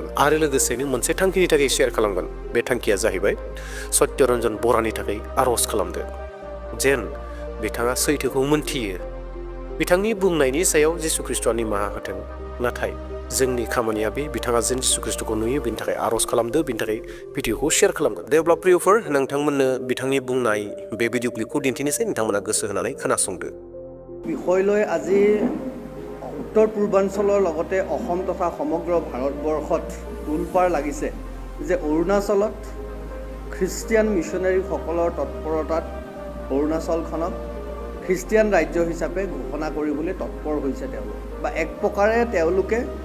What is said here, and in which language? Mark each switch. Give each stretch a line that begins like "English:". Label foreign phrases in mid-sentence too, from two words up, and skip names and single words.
Bodo: आरो लोगोसेनो मोनसे थांखिनि थाखाय शेयार खालामगोन। बे थांखिया जाहैबाय सत्य रन्जन बरानि थाखाय आर'ज खालामदो, जेन बिथाङा सैथोखौ मोनथियो। बिथांनि बुंनायनि सायाव जिसु ख्रिस्ट'आ निमाहा होथों। नाथाय जोंनि खामानिया बे, बिथाङा जेन जिसु ख्रिस्ट'खौ नुयो बेनि थाखाय आर'ज खालामदो, बेनि थाखाय भिडिअखौ शेयार खालामगोन। दे अब्ला प्रियफोर, नोंथांमोननो बिथांनि बुंनाय बे भिडिअ क्लिपखौ दिन्थिनोसै, नोंथांमोना गोसो होनानै खोनासंदो।
Assamese: বিষয় লৈ আজি উত্তৰ পূৰ্বাঞ্চলৰ লগতে অসম তথা সমগ্ৰ ভাৰতবৰ্ষত তোলপাৰ লাগিছে যে অৰুণাচলত খ্ৰীষ্টিয়ান মিছনেৰীসকলৰ তৎপৰতাত অৰুণাচলখনক খ্ৰীষ্টিয়ান ৰাজ্য হিচাপে ঘোষণা কৰিবলৈ তৎপৰ হৈছে তেওঁলোক, বা এক প্ৰকাৰে তেওঁলোকে